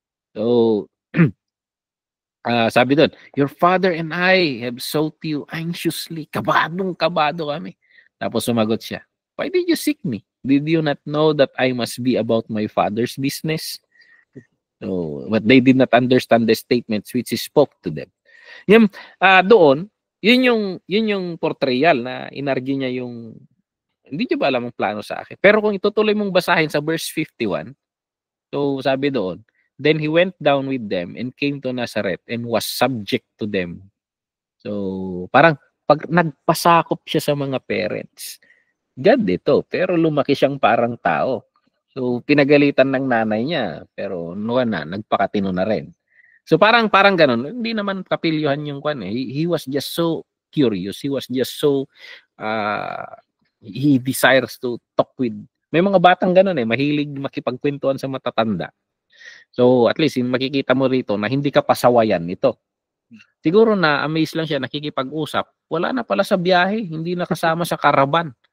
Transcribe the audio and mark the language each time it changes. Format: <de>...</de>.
<en>So,</en> <tl>sabi doon,</tl> <en>your father and I have sought you anxiously.</en> <tl>Kabadong-kabado kami. Tapos sumagot siya,</tl> <en>why did you seek me? Did you not know that I must be about my father's business? So, but they did not understand the statements which he spoke to them.</en> <tl>Yung, doon, yun yung portrayal na inargue niya yung hindi niyo ba alam ang plano sa akin? Pero kung itutuloy mong basahin sa verse 51, so sabi doon,</tl> <en>then he went down with them and came to Nazareth and was subject to them.</en> <tl>So parang pag nagpasakop siya sa mga parents, God ito, pero lumaki siyang parang tao. So pinagalitan ng nanay niya, pero nagpakatino na rin. So parang ganun, hindi naman kapilyuhan yung kwan eh.</tl> <en>He was just so curious. He was just so he desires to talk with.</en> <tl>May mga batang ganun eh, mahilig makipagkwentuhan sa matatanda. So at least makikita mo rito na hindi ka pasawayan nito. Siguro na amaze lang siya nakikipag-usap. Wala na pala sa biyahe, hindi nakasama sa karaban.</tl>